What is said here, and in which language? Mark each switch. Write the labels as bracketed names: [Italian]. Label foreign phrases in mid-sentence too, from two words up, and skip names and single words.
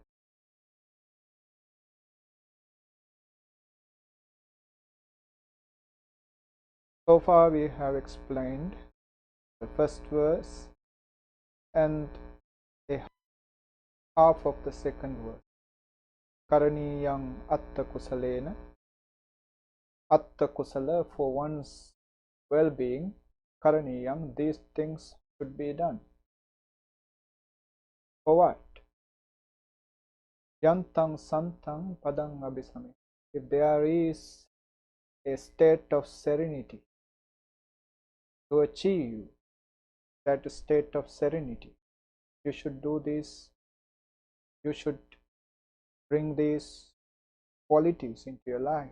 [English] So far we have explained the first verse and a half of the second verse. [Pali] Karaniyang atta kusalena. Atta kusala, [English] for one's well-being. Karaniyam, these things should be done. For what? [Pali] Yantang santang padang abhisami. [English] If there is a state of serenity, to achieve that state of serenity, you should do this. You should bring these qualities into your life.